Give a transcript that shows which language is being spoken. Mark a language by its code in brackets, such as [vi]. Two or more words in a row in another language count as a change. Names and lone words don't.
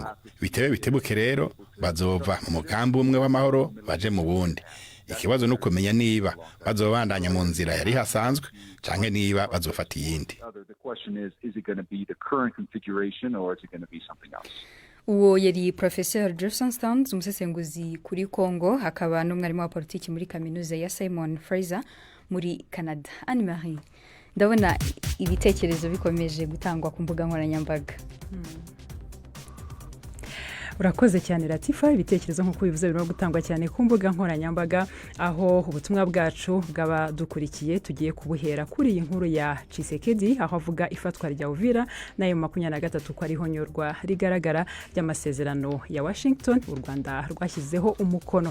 [rn] Bitebe bitebuke rero bazova mu mugambi umwe w'amahoro baje mu bundi. Ikibazo no kumenya niba bazobandanya mu nzira yari hasanzwe canke niba bazofata iyindi. Uwo yari Professeur Jason Stans, umusesenguzi kuri Congo, hakaba n'umwarimu wa politiki muri kaminuza ya Simon Fraser muri Canada. Anne Marie, ndabona ibitekerezo bikomeje gutangwa ku mbuga nkoranyambaga. [rw] Urakoze cyane Latifa, ibitekerezo nk'uko bivuze birimo gutangwa cyane ku mbuga nkoranyambaga, aho ubutumwa bwacu bw'abadukurikiye tugiye kubuhera kuri iyi nkuru ya Tshisekedi, aho avuga ifatwa rya Uvira nayo 23 ko ariho nyorwa rigaragara ry'amasezerano ya Washington u Rwanda rwashyizeho umukono.